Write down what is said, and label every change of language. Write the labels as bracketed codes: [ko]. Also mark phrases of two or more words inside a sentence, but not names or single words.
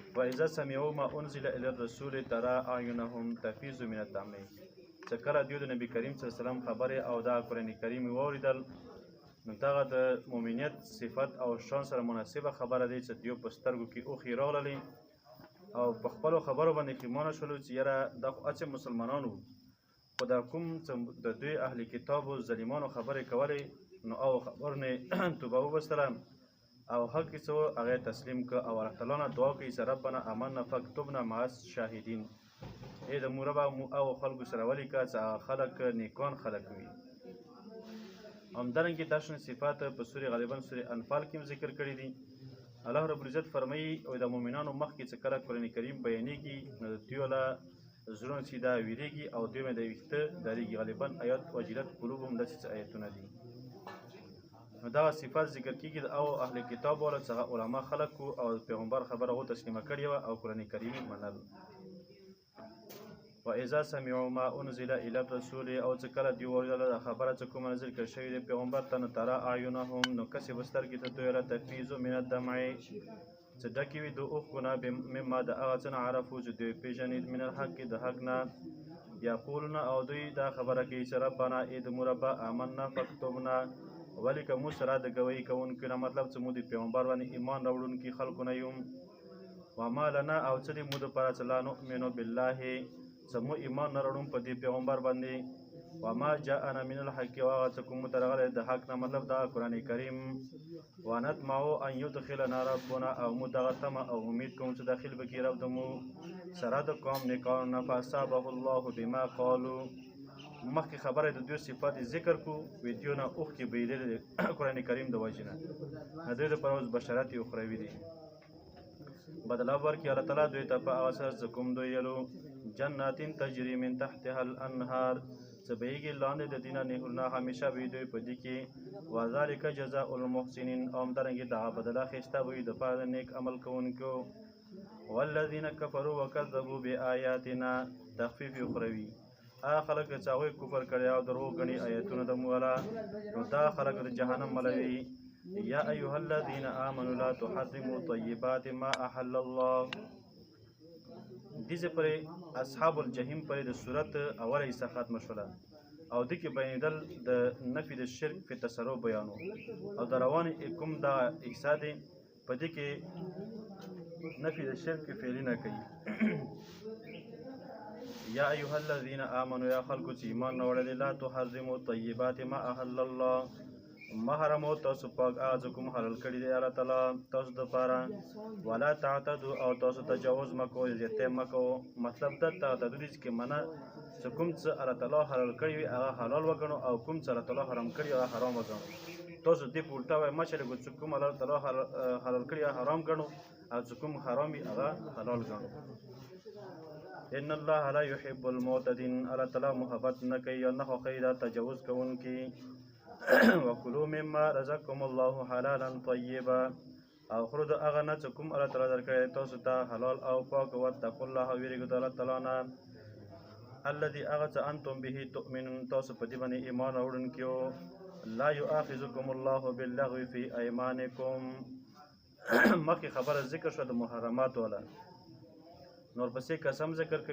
[ar] وإذا سمعوا ما أنزل إلى الرسول ترى أعينهم تفيض من الدمع. [ps] چې کله دوی د نبی کریم صلی الله علیه وسلم خبرې او دا قرآن کریم واوریدل نو دغه د مؤمنیت صفت او شان سره مناسبه خبره دی چې دوی په سترګو کې اوښې راغللې او په خپلو خبرو باندې پښیمانه شولو چې یاره دا خو هسې مسلمانان وو خو دا کوم چې د دوی اهل کتابو ظالمانو خبرې کولې نو او خبر نه توبه وبستله او حق کې څه هغه تسلیم که او الله تعالی نه دعا کوي چې [ar] ربنا آمنا فاکتبنا مع الشاهدین [ps] ای د موربا او خلکو سره ولیکه چې خلک نیکان خلک وي. همدارنګه دا شنه صفات په سورې غالبا سورې انفال کې ذکر کړي دي. الله رب العزت فرمایي او د مؤمنانو مخکې چې کله قرآن کریم بیانېږي نو د دوی له زړونو چې دا ویریږي او دوی مې د ویښته ډارېږي. غالبا آیات [ar] وجلت قلوبهم [ps] داسې آیتونه دي. نو دا صفات ذکر کېږي او اهل کتاب والا څخه علما خلک او پیغمبر خبره هغو تسلیمه کړې وه او قرآن کریم منل. [ar] وإذا سمعوا ما أنزل إلى الرسول [ps] او چې کله دوی واورېدله خبره چې کومه نازل کړل شوې د پیغمبر ته نو [ar] ترى أعینهم [ps] نو کسې به سترګې ته دوی له [ar] تفیض من الدمع [ps] چې ډکې وي د اوښکو نه مما د هغه څه نه عرفو چې دوی پېژني [ar] من الحق [ps] د حق نه یقولون او دوی دا خبره کوي چې ربنا ای د مربا [ar] آمنا فاکتبنا [ps] ولیکه موږ سره د ګویي کوونکو نه مطلب چې موږ د پیغمبر باندې ایمان راوړونکي خلکو نه یو. [ar] وما لنا [ps] او څه دې موږ دپاره چې [ar] لا نؤمنو بالله [ps] چې موږ ایمان نه راوړو په دې پیغمبر باندې [ar] وما جاءنا من الحق [ps] او هغه څه کوم موږ ته راغلی د حق نه مطلب دا قرآن کریم [ar] ونطمع ان يدخلنا ربنا [ps] او موږ دغه تمه او امید کوم چې داخل به کړي رب د موږ سره د قوم نیکانو نه [ar] فاصابه الله بما قالوا. [ps] مخکې خبره د دوی صفات ذکر کو ویډیو نه اوښکې بهیدلې قرآن کریم د وجې نه د دوی دپاره اوس بشرت اخروي دی. بدله ورکړي الله تعالی دوی ته په هغه څه چې کوم دوی یلو [ar] جنات تجري من تحتها الانهار [ps] چې بهیږي لاندې د دې نه نهرونه همیشه به دوی په دې کې [ar] وذلک جزاء المحسنین [ps] او همدارنګې دغه بدله ښایسته به وي دپاره د نیک عمل کوونکو. [ar] والذین کفروا وکذبوا بآیاتنا [ps] تخفیف اخروي هغه خلک چې هغوی کفر کړی او دروغ ګڼي آیتونه د موږ نو دا خلک د جهنم ملوي. [ar] یا ایها الذین آمنوا لا تحرموا طیبات ما احل الله. [ps] دیزه پرې [ar] اصحاب الجحیم [ps] پرې د صورت اوله حصه ختمه شوله او دې کې بیانېدل د نفي د شرک په تصرف بیانو او د روانې کوم دا حصه دی په دې کې نفي د شرک فعلي نه کوي. [ar] یا ایها الذین آمنوا [ps] یا خلکو چې ایمان راوړلی [ar] لا تحرموا طیبات ما احل الله [ps] ما حرمو تاسو پاک هغه څه کوم حلال کړي دی الله تعالی تاسو دپاره [ar] ولا تعتدوا [ps] او تاسو تجاوز مه کوئ زیاتی مه کوو. مطلب دا تعتدو دی چې منه چې کوم څه الله تعالی حلال کړي وي هغه حلال وګڼو او کوم څه الله تعالی حرام کړي هغه حرام وګڼو. تاسو دې په الټا وایئ مه چلېږو چې کوم الله تعالی حلال کړي هغه حرام ګڼو او چې کوم حرام وي هغه حلال ګڼو. [ar] ان الله لا يحب المعتدين [ps] الله تعالی محبت نه کوي او نه خوښوي دا تجاوز کوونکي. [ar] وکلوا مما رزقکم الله حلالا طیبا [ps] او خورو د هغه نه چې کوم الله تعالی درکړی تاسو ته حلال او پاک. [ar] واتقوا الله [ps] ویریږئ د الله تعالی نه الذي هغه څه [ar] انتم به تؤمنون [ps] تاسو په دې باندې ایمان راوړونکي یو. [ar] لا یؤاخذکم الله باللغو فی ایمانکم [ps] مخکې خبره ذکر شوه د محرمات والا نور پسې قسم ذکر کوي.